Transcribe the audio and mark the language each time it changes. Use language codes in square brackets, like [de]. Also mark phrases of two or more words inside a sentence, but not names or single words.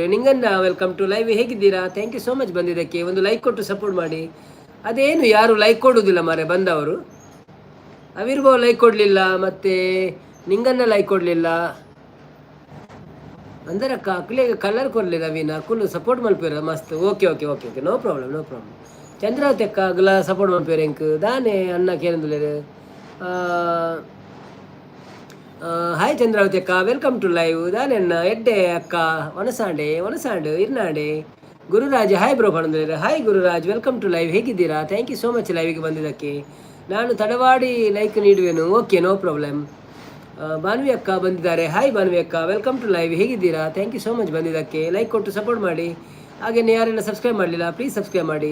[en] ನಿಂಗನ್ನ welcome to live. ಹೇಗಿದ್ದೀರಾ? thank you so much ಬಂದಿದ್ದಕ್ಕೆ. [kn] ಒಂದು ಲೈಕ್ ಕೊಟ್ಟು ಸಪೋರ್ಟ್ ಮಾಡಿ. ಅದೇನು ಯಾರು ಲೈಕ್ ಕೊಡುವುದಿಲ್ಲ ಮಾರೆ ಬಂದವರು. ಅವಿರ್ಭಾವ್ ಲೈಕ್ ಕೊಡಲಿಲ್ಲ, ಮತ್ತು ನಿಂಗನ್ನ ಲೈಕ್ ಕೊಡಲಿಲ್ಲ. ಅಂದರೆ ಕಲರ್ ಕೊಡಲಿಲ್ಲ. [tcy] ಅವಿನ ಕುಲ್ಲು ಸಪೋರ್ಟ್ ಮಲ್ಪೇರ ಮಸ್ತ್. [en] okay okay okay okay, no problem no problem. [tcy] ಚಂದ್ರಾವತಿ ಅಕ್ಕ ಅಗಲ ಸಪೋರ್ಟ್ ಮಲ್ಪೇರ ಎಂಕ್ ದಾನೆ ಅನ್ನ ಕೇಂದ್ರ. [en] hi Chandravathi akka, welcome to live. [tcy] ದಾನೆನ್ನ ಎಡ್ಡೆ ಅಕ್ಕ, ಒನಸಾಂಡು ಇರ್ನಾಡೆ. [en] Gururaj hi bro ಪಣಂದ್ರೆ. hi Gururaj, welcome to live. ಹೇಗಿದ್ದೀರಾ? thank you so much [kn] ಲೈವಿಗೆ ಬಂದಿದ್ದಕ್ಕೆ. ನಾನು ತಡವಾಡಿ ಲೈಕ್ ನೀಡುವೆನು. [en] okay, no problem. [kn] ಭಾನ್ವಿ ಅಕ್ಕ ಬಂದಿದ್ದಾರೆ. [en] hi Bhanvi akka, welcome to live. ಹೇಗಿದ್ದೀರಾ? thank you so much ಬಂದಿದ್ದಕ್ಕೆ. [kn] ಲೈಕ್ ಕೊಟ್ಟು ಸಪೋರ್ಟ್ ಮಾಡಿ. ಹಾಗೆಯೇ ಯಾರೆಲ್ಲ ಸಬ್ಸ್ಕ್ರೈಬ್ ಮಾಡಲಿಲ್ಲ [en] please subscribe [kn] ಮಾಡಿ.